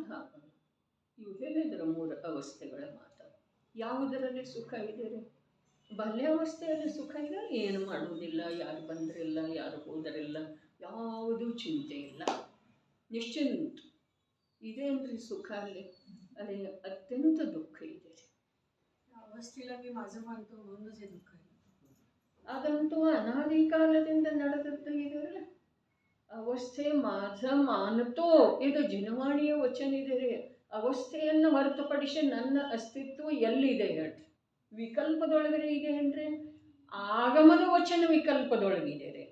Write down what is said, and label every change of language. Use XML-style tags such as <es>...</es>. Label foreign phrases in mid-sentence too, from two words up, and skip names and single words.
<kn>ಇವು ಹೇಳಿದ್ರ 3 ಅವಸ್ಥೆಗಳ ಮಾತು. ಯಾವುದರಲ್ಲಿ ಸುಖ ಇದೆ ರೀ? ಬಾಲ್ಯಾವಸ್ಥೆಯಲ್ಲಿ ಸುಖ ಇದೆ, ಏನು ಮಾಡುವುದಿಲ್ಲ, ಯಾರು ಬಂದರಿಲ್ಲ, ಯಾರು ಹೋದರಿಲ್ಲ, ಯಾವುದೂ ಚಿಂತೆ ಇಲ್ಲ, ನಿಶ್ಚಿಂತ ಇದೇನ್ರಿ ಸುಖ ಅಲ್ಲಿ? ಅರೆ ಅತ್ಯಂತ ದುಃಖ ಇದೆ.</kn> <mr>अवस्थेला मी माझं मानतो म्हणूनच हे दुःख आहे.</mr> <kn>ಅದಂತೂ ಅನಾದಿ ಕಾಲದಿಂದ ನಡೆದದ್ದು ಇದೆ.</kn> <mr>अवस्थे माझं मानतो,</mr> <kn>ಇದು ಜಿನವಾಣಿಯ ವಚನ ಇದೆ ರೀ. ಅವಸ್ಥೆಯನ್ನು ಹೊರತುಪಡಿಸಿ ನನ್ನ ಅಸ್ತಿತ್ವ ಎಲ್ಲಿದೆ ಹೇಳಿ? ವಿಕಲ್ಪದೊಳಗಡೆ ಇದೆ ಅಂದರೆ ಆಗಮದ ವಚನ ವಿಕಲ್ಪದೊಳಗಿದೆ ರೀ.</kn>